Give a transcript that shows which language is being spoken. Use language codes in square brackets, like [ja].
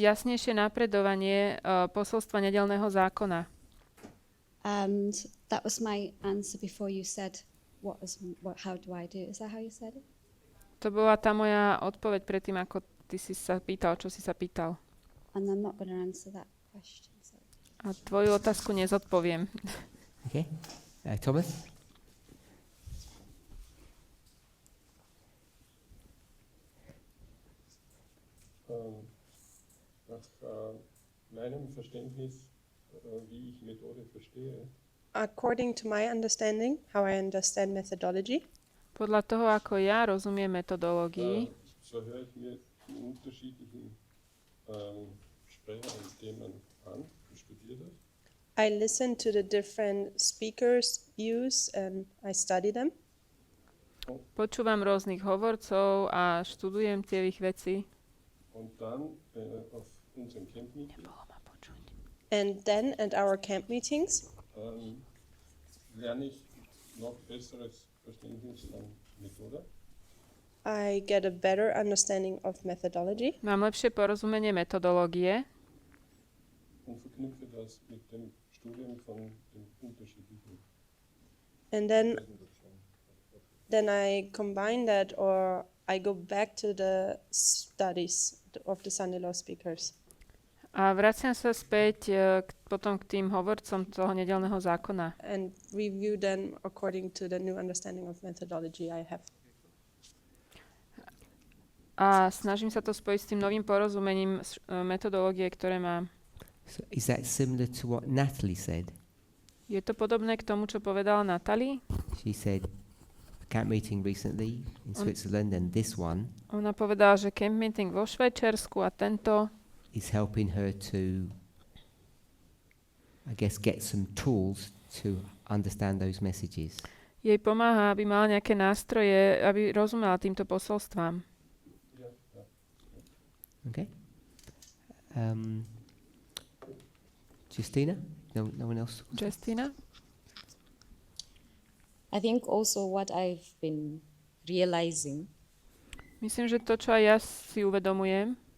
[sk] jasnejšie napredovanie posolstva nedelného zákona. [en] And that was my answer before you said, how do I do it? Is that how you said it? [sk] To bola tá moja odpoveď predtým, ako ty si sa pýtal, čo si sa pýtal. [en] And I'm not going to answer that question. So. [sk] A tvoju otázku nezodpoviem. [en] Okay. Thomas? [de] Nach meinem Verständnis, wie ich Methode verstehe, [en] According to my understanding, how I understand methodology, [sk] Podľa toho, ako ja rozumiem metodológii, [de] so höre ich mir die unterschiedlichen Sprecher und Themen an und studiere das. [en] I listen to the different speakers' views and I study them. [sk] počúvam rôznych hovorcov a študujem tie ich veci. [de] Und dann auf unserem Camp-Meeting [en] And then at our camp meetings, [de] lerne ich noch besseres Verständnis von Methode. [en] I get a better understanding of methodology [sk] Mám lepšie porozumenie metodológie [de] Und verknüpfe das mit dem Studium von den unterschiedlichen [en] and then I combine that or I go back to the studies of the Sunday law speakers. [sk] a vraciam sa späť potom k tým hovorcom toho nedelného zákona. [en] And review them according to the new understanding of methodology I have. [sk] A snažím sa to spojiť s tým novým porozumením metodológie, ktoré mám. [en] So is that similar to what Natalie said? [sk] Je to podobné k tomu, čo povedala Natalie? [en] She said camp meeting recently in Switzerland and this one [sk] Ona povedala, že camp meeting vo Švajčiarsku a tento [en] is helping her to, I guess, get some tools to understand those messages. [sk] jej pomáha, aby mala nejaké nástroje, aby rozumela týmto posolstvám. [en] Okay. Justina? No one else? Justina? I think also what I've been realizing, [sk] Myslím, že to, čo aj ja si uvedomujem,